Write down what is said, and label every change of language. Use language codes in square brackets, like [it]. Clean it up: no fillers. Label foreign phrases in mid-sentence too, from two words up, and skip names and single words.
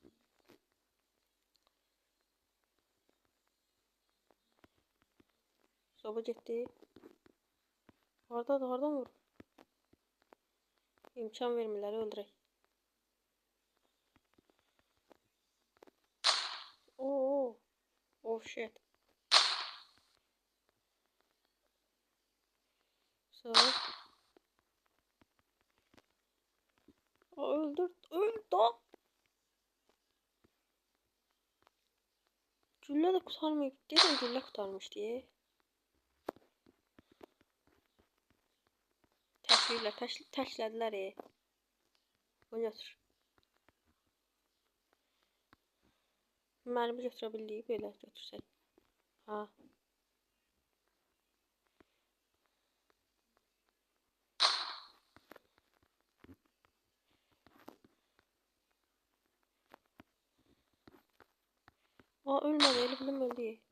[tr] Soba gitti. Oradan vur. [az] İmkan vermirlər öldürək. Oo. [en] Oh shit. So. [tr] Öldür. Öldü. Gülle de kurtarmıyor. Dedim gülle kurtarmış diye. [az] Təşlədilər. Bunu götür. Mərmi götürə bildik belə götürsək. Ha. Aa, ölmədi, elə bilim öldü.